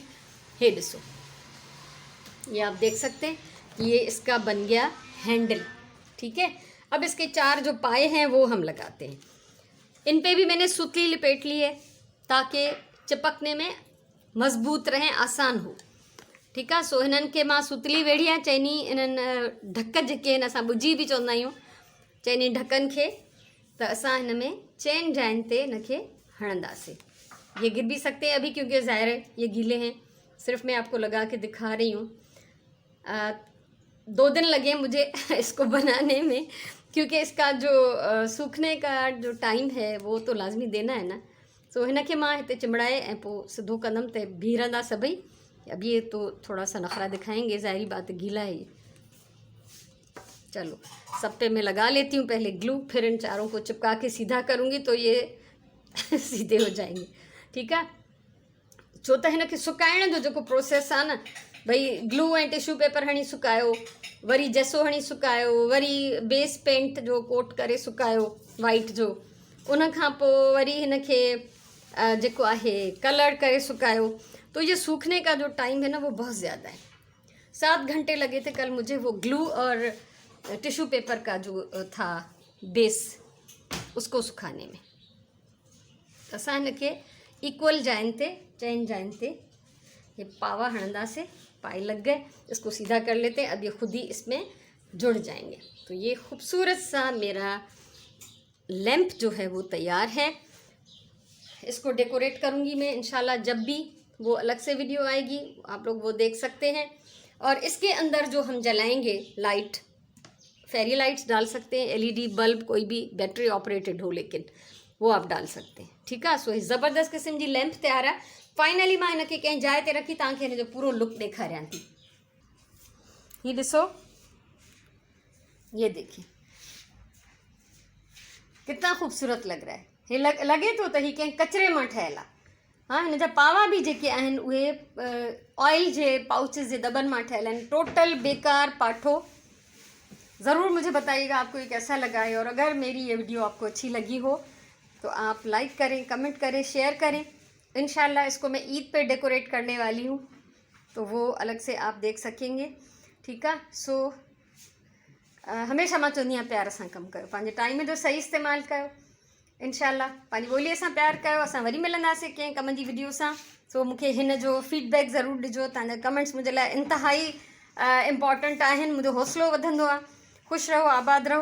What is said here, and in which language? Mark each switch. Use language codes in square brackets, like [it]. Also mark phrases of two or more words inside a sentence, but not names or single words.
[sd] हे दिसो, [hi] ये आप देख सकते हैं, ये इसका बन गया हैंडल। ठीक है, अब इसके 4 जो पाए हैं वो हम लगाते हैं। इन पे भी मैंने सुतली लिपेट ली है ताकि चिपकने में मज़बूत रहें, आसान हो। [sd] ठीक है, सो हिननि खे मां सुतली वेड़ी आहे, चइनी इन्हनि ढक जेके आहिनि असां ॿुजी बि चवंदा आहियूं, चइनी ढकनि खे त असां हिन में चइनि जाइनि ते हिनखे हणंदासीं। [hi] ये गिर भी सकते हैं अभी क्योंकि ज़ाहिर है ये गीले हैं, सिर्फ मैं आपको लगा के दिखा रही हूँ। 2 दिन लगे मुझे इसको बनाने में, क्योंकि इसका जो सूखने का जो टाइम है वो तो लाज़मी देना है ना। [sd] सो हिनखे मां हिते चिमड़ाए ऐं पोइ सिधो कंदमि त बीह रहंदा सभई। [hi] अब ये तो थोड़ा सा नखरा दिखाएंगे, ज़ाहिरी बात गीला है ये। चलो सब पे मैं लगा लेती हूँ पहले ग्लू, फिर इन 4 को चिपका के सीधा करूँगी तो ये सीधे हो जाएंगे। ठीक है, [sd] छो त हिनखे सुकाइण जो जेको प्रोसेस आहे न, भई ग्लू ऐं [en] tissue paper [sd] हणी सुकायो, वरी जसो हणी सुकायो, वरी [en] base paint [sd] जो कोट करे सुकायो वाइट जो, उन खां पोइ वरी हिनखे जेको आहे कलर करे सुकायो। [hi] तो ये सूखने का जो टाइम है ना वो बहुत ज़्यादा है। 7 घंटे लगे थे कल मुझे वो ग्लू और [en] tissue paper [hi] का जो था बेस उसको सुखाने में। [sd] असां हिनखे इक्वल जाइन ते, चइनि जाइन ते ये पावा हणंदा से, [hi] पाए लग गए, इसको सीधा कर लेते हैं। अब ये खुद ही इसमें जुड़ जाएंगे। तो ये खूबसूरत सा मेरा लैंप जो है वो तैयार है। इसको डेकोरेट करूँगी मैं इंशाल्लाह, जब भी वो अलग से वीडियो आएगी आप लोग वो देख सकते हैं। और इसके अंदर जो हम जलाएंगे लाइट, [en] fairy lights [hi] डाल सकते हैं, [en] LED bulb [hi] कोई भी [en] battery operated [hi] हो, लेकिन वो आप डाल सकते हैं। ठीक है, [sd] सो ज़बरदस्त किस्म जी लैंप तैयार है। फाइनली मां हिनखे कंहिं जाइ ते रखी तव्हांखे हिन जो पूरो लुक ॾेखारियां थी। ये ॾिसो, [hi] ये देखिए कितना खूबसूरत लग रहा है। [sd] हे लगे तो त ही कंहिं कचरे मां ठहियल आहे। हाँ, हिन जा पावा भी जेके आहिनि उहे ऑयल जे पाउचेस जे दॿनि मां ठहियल आहिनि। टोटल बेकार पाठो। [hi] ज़रूर मुझे बताइएगा आपको ये कैसा लगा है, और अगर मेरी ये वीडियो आपको अच्छी लगी हो तो आप लाइक करें, कमेंट करें, शेयर करें। इंशाल्लाह इसको मैं ईद पे डेकोरेट करने वाली हूँ, तो वो अलग से आप देख सकेंगे। ठीक है, [sd] सो हमेशा मां चवंदी आहियां प्यार सां कमु कयो, पंहिंजे टाइम जो सही इस्तेमालु कयो। इंशाल्लाह पंहिंजी ॿोलीअ सां प्यार कयो। असां वरी मिलंदासीं कंहिं कम जी वीडियो सां। सो मूंखे हिन जो फीडबैक ज़रूरु ॾिजो। तव्हांजा कमेंट्स मुंहिंजे लाइ इंतिहाई इम्पॉर्टेंट आहिनि, मुंहिंजो हौसलो वधंदो आहे। ख़ुशि रहो, आबाद रहो।